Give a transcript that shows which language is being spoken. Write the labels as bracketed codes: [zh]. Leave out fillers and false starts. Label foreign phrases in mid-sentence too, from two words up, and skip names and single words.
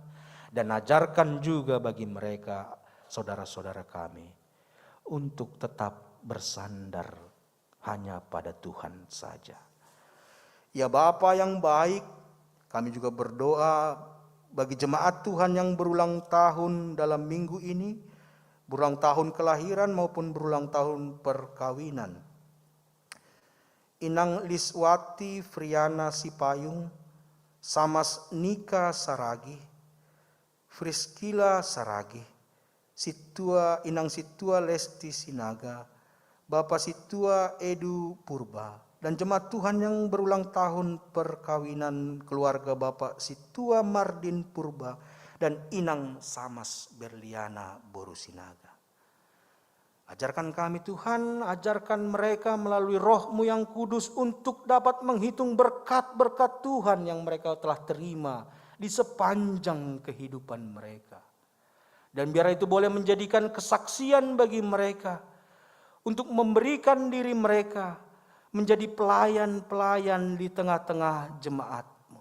[id] Dan ajarkan juga bagi mereka, saudara-saudara kami, untuk tetap bersandar hanya pada Tuhan saja. Ya Bapa yang baik, kami juga berdoa bagi jemaat Tuhan yang berulang tahun dalam minggu ini, berulang tahun kelahiran maupun berulang tahun perkawinan. Inang Liswati Friana Sipayung, Samas Nika Saragi, Friskila Saragi, Inang Situa Lesti Sinaga, Bapak Situa Edu Purba, dan jemaat Tuhan yang berulang tahun perkawinan keluarga Bapak Situa Mardin Purba dan Inang Samas Berliana Boru Sinaga. Ajarkan kami Tuhan, ajarkan mereka melalui Roh-Mu yang kudus untuk dapat menghitung berkat-berkat Tuhan yang mereka telah terima di sepanjang kehidupan mereka. Dan biar itu boleh menjadikan kesaksian bagi mereka untuk memberikan diri mereka menjadi pelayan-pelayan di tengah-tengah jemaat-Mu.